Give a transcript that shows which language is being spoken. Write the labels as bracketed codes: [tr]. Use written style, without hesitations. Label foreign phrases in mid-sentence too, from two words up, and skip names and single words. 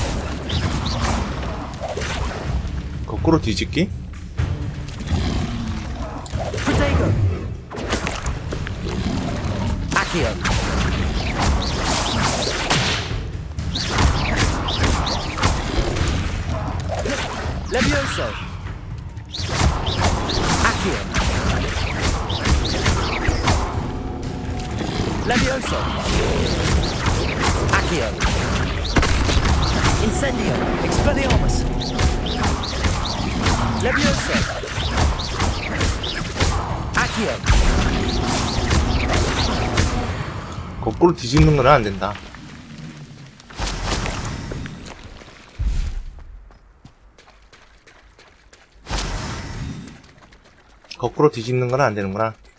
[ko] 거꾸로 뒤집기? [la] Protego! Accio! Levioso! Accio! Levioso! Accio! Incendio! Expelliarmus! Levioso! Accio! [ko] 거꾸로 뒤집는 건 안 된다. 거꾸로 뒤집는 건 안 되는구나.